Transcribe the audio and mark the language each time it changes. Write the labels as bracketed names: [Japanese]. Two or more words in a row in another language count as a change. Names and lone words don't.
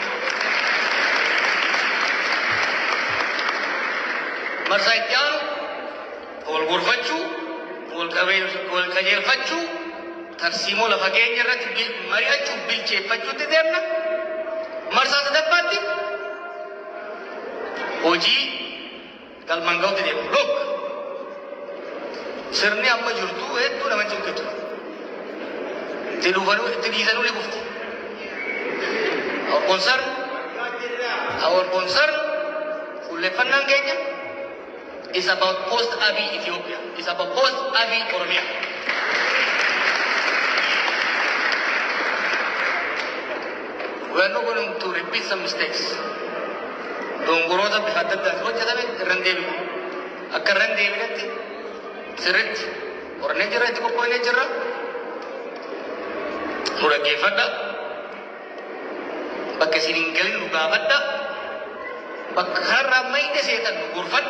[Oromo] Marsaa itti aanu wal gorfachuu, wal qajeelfachuu, tarsiimoo lafa keenya irratti mari'achuu bilcheeffachuutti deemna. Marsaa sadaffaatti hojii galmaan ga'utti deemu. Look sirni amma jirtu hedduu nama cinqitu. Itti dhiisanuu ni kufti. [English] Our concern [Oromo] fuulleffannaan keenya [English] is about post-Abiy Ethiopia. It's about post-Abiy Oromia. We are not going to repeat some mistakes. [Oromo] Dongoroota bifa adda addaatiin hojjetame irra hin deebinu. Akka irra hin deebinetti sirriitti qorannee jirra, itti qophoonee jirra. Nu dhaggeeffadha. Bakka isin hin galin nu gaafadha. Bakka kanarraa mayde seetan nu gorfadha.